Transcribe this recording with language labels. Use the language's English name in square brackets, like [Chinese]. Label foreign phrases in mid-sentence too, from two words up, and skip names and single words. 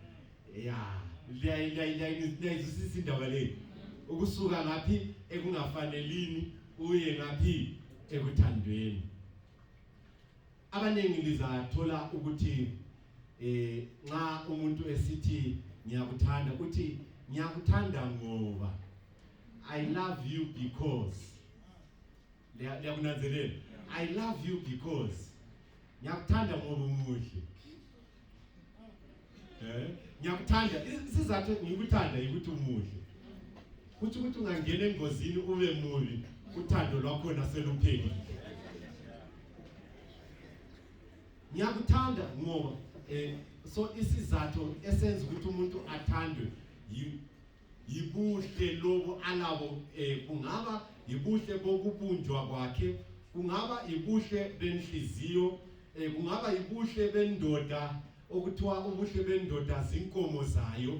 [North Ndebele] Liyayizwisisa indaba le, ukusuka ngaphi ekungafanelini uye ngaphi ekuthandweni. Abaningi lizathola ukuthi nxa umuntu esithi ngiyakuthanda, uthi ngiyakuthanda ngoba, [English] I love you because. [North Ndebele] Liyakunanzelela, [English] I love you because [North Ndebele] ngiyakuthanda ngoba umuhle. Ngiyakuthanda, isizathu ngikuthanda ukuthi umuhle. Kuthi ungangena engozini ube mubi, uthando lwakho naseluphelile. Ngiyakuthanda ngoba so isizathu esenza ukuthi umuntu athandwe yibuhle lobo alabo, kungaba yibuhle bokubunjwa kwakhe, kungaba yibuhle benhliziyo, kungaba yibuhle bendoda, okuthiwa ubuhle bendoda zinkomo zayo.